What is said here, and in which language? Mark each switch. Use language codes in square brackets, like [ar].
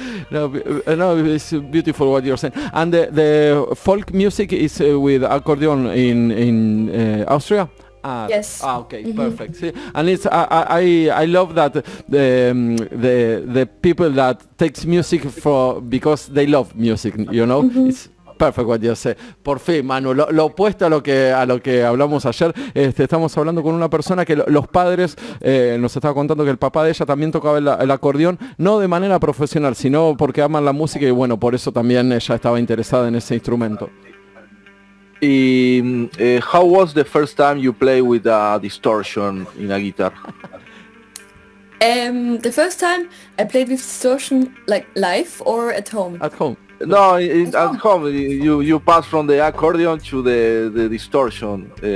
[en] No, it's beautiful what you're saying. And the folk music is with accordion in Austria? Yes. Okay, perfect. See, and it's I love that the people that takes music because they love music, It's perfect what you say. [es] Por fin, Manu, lo opuesto a lo que hablamos ayer. Estamos hablando con una persona que los padres nos estaba contando que el papá de ella también tocaba el acordeón, no de manera profesional, sino porque aman la música, y bueno, por eso también ella estaba interesada en ese instrumento. [en] How was the first time you play with a distortion in a guitar? The first time I played with distortion, like live or at home? At home. No, at home. You pass from the accordion to the distortion.